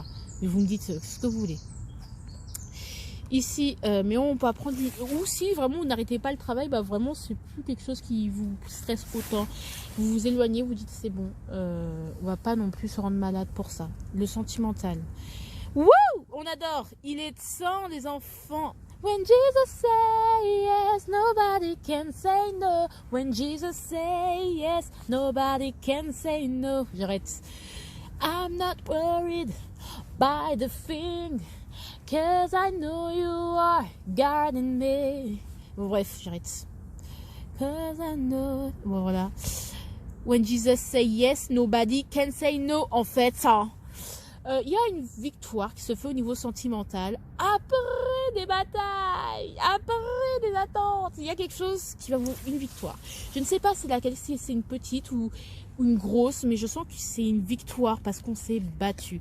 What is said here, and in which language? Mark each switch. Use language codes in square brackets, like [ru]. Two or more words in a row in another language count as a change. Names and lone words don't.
[fr] Mais vous me dites ce que vous voulez. Ici, mais on peut apprendre... Ou si vraiment vous n'arrêtez pas le travail, vraiment c'est plus quelque chose qui vous stresse autant. Vous vous éloignez, vous dites c'est bon, on va pas non plus se rendre malade pour ça. Le sentimental. Wouh! On adore. Il est temps, les enfants. [en] When Jesus say yes, nobody can say no. When Jesus say yes, nobody can say no. [fr] J'arrête. [en] I'm not worried by the thing, 'cause I know you are guarding me. [fr] Bref, j'arrête. [en] 'Cause I know... [fr] Bon, voilà. [en] When Jesus say yes, nobody can say no. [fr] En fait, ça... y a une victoire qui se fait au niveau sentimental après des batailles, après des attentes. Il y a quelque chose qui va vous... Une victoire. Je ne sais pas c'est laquelle, si c'est une petite ou une grosse, mais je sens que c'est une victoire parce qu'on s'est battu.